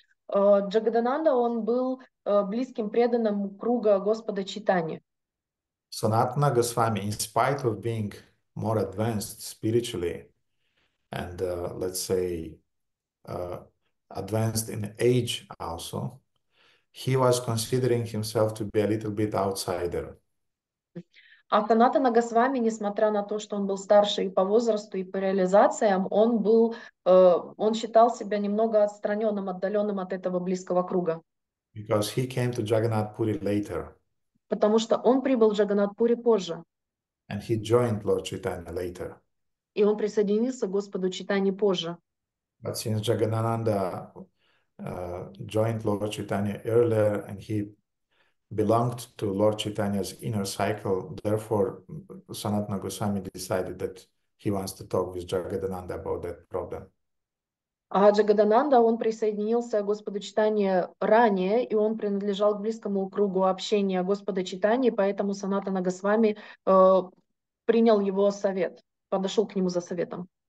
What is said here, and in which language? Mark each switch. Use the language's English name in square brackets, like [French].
[Russian] Джагадананда, он был близким преданным круга Господа Чайтаньи. [English] Sanatana Goswami, in spite of being more advanced spiritually and, let's say, advanced in age also, he was considering himself to be a little bit outsider. [Russian] А Санатана Госвами, несмотря на то, что он был старше и по возрасту, и по реализациям, он считал себя немного отстраненным, отдаленным от этого близкого круга. [English] Because he came to Jagannath Puri later. [Russian] Потому что он прибыл в Джаганнат-Пури позже. [English] And he joined Lord Chaitanya later. [Russian] И он присоединился к Господу Чайтаньи позже. [English] But since Jagadananda joined Lord Chaitanya earlier and he belonged to Lord Chaitanya's inner cycle, therefore Sanatana Goswami decided that he wants to talk with Jagadananda about that problem. [Russian] А Джагадананда, он присоединился к Господу Чайтаньи ранее, и он принадлежал к близкому кругу общения Господа Чайтаньи, поэтому Санатана Госвами принял его совет, подошел к нему за советом.